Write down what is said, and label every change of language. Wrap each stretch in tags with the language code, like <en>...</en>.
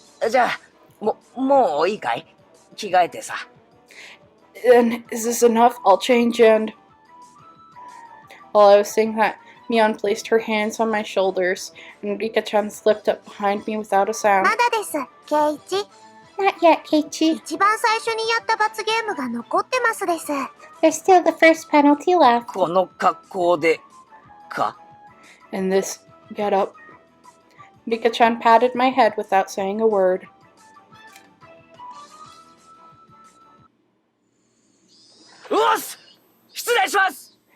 <ja>じゃあ、もういいかい？着替えてさ。</ja> <en>And is this enough? I'll change and... While I was saying that, Mion placed her hands on my shoulders, and Rika-chan slipped up behind me without a sound.</en> <ja>まだです、ケイチ。</ja> <en>Not yet, Keiichi.</en> <ja>一番最初にやった罰ゲームが残ってますです。</ja> <en>There's still the first penalty left.</en> <ja>この格好でか。</ja> <en>In this get-up, Rika-chan patted my head without saying a word.</en> <ja>うっす！失礼します！</ja>